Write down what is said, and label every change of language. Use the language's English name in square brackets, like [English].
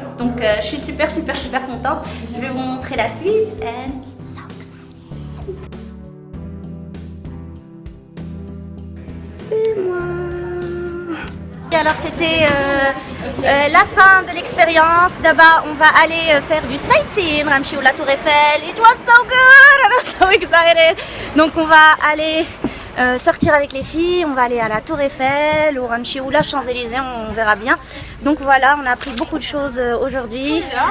[French] Donc je suis super contente. Je vais vous montrer la suite [English] and it's so exciting. [French] C'est moi. Et alors c'était la fin de l'expérience. D'abord on va aller faire du sightseeing, Ramchi ou la Tour Eiffel. [English] It was so good, I'm so excited. [French] Donc on va aller sortir avec les filles, on va aller à la Tour Eiffel ou Ramchi ou la Champs-Élysées, on verra bien. Donc voilà, on a appris beaucoup de choses aujourd'hui.